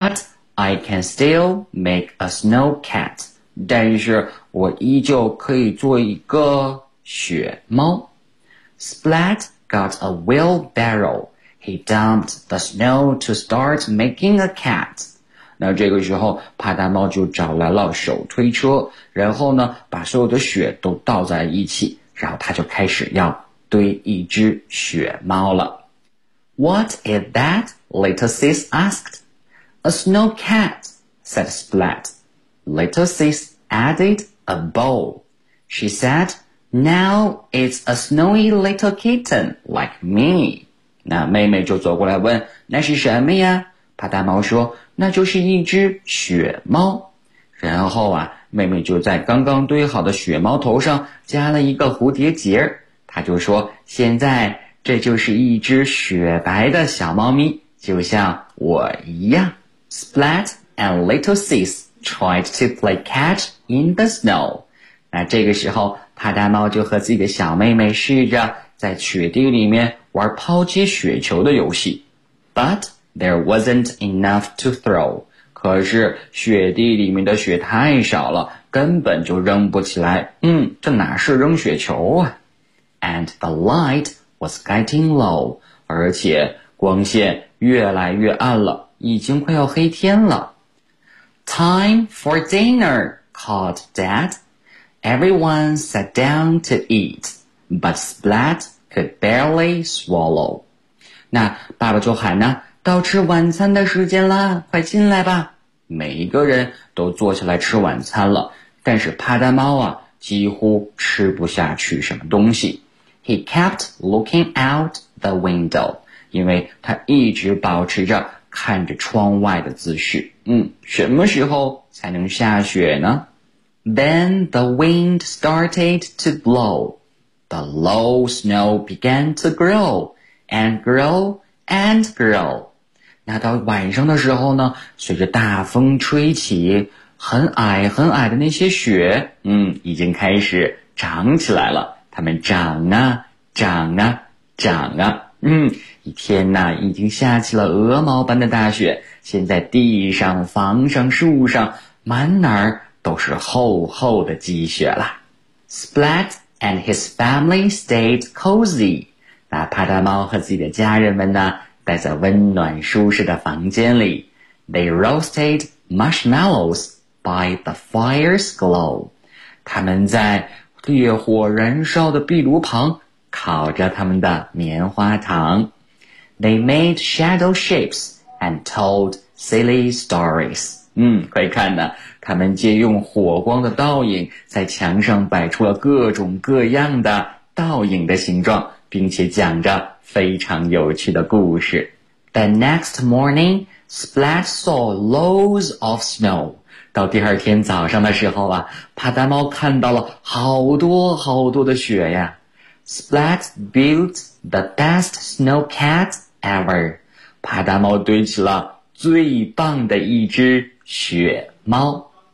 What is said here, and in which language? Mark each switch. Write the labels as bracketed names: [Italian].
[English] But I can still make a snow cat. [Chinese] 但是我依旧可以做一个雪猫。 [English] Splat got a wheelbarrow. He dumped the snow to start making a cat. [Chinese] 那这个时候，帕达猫就找来了手推车，然后呢，把所有的雪都倒在一起，然后他就开始要堆一只雪猫了。 [English] What is that? Little Sis asked. A snow cat, said Splat. Little Sis added a bow. She said, now it's a snowy little kitten like me. [Chinese] 那妹妹就走过来问，那是什么呀？帕达猫说，那就是一只雪猫。然后啊，妹妹就在刚刚堆好的雪猫头上加了一个蝴蝶结。她就说，现在这就是一只雪白的小猫咪，就像我一样。 [English] Splat and Little Sis tried to play catch in the snow. [Chinese] 那这个时候，帕达猫就和自己的小妹妹试着在雪地里面玩抛接雪球的游戏。 [English] But there wasn't enough to throw. [Chinese] 可是雪地里面的雪太少了，根本就扔不起来。这哪是扔雪球啊？ [English] And the light was getting low. [Chinese] 而且光线越来越暗了。已经快要黑天了。 [English] Time for dinner, called Dad. Everyone sat down to eat, but Splat could barely swallow. [Chinese] 那爸爸就喊呢，到吃晚餐的时间了，快进来吧。每一个人都坐下来吃晚餐了，但是帕达猫啊，几乎吃不下去什么东西。 [English] He kept looking out the window, [Chinese] 因为他一直保持着看着窗外的姿势，什么时候才能下雪呢？ [English] Then the wind started to blow. The low snow began to grow and grow and grow. [Chinese] 那到晚上的时候呢，随着大风吹起，很矮很矮的那些雪，已经开始长起来了。它们长啊长啊长啊。天哪，已经下起了鹅毛般的大雪，现在地上、房上、树上，满哪儿都是厚厚的积雪了。 [English] Splat and his family stayed cozy. [Chinese] 那帕达猫和自己的家人们呢，待在温暖舒适的房间里。 [English] They roasted marshmallows by the fire's glow. [Chinese] 他们在烈火燃烧的壁炉旁烤着他们的棉花糖。 [English] They made shadow shapes and told silly stories. [Chinese] 可以看呢，他们借用火光的倒影，在墙上摆出了各种各样的倒影的形状，并且讲着非常有趣的故事。 [English] The next morning, Splat saw loads of snow. [Chinese] 到第二天早上的时候啊，帕达猫看到了好多好多的雪呀。 [English] Splat built the best snow cat ever. [Chinese] 帕达猫堆起了最棒的一只雪猫。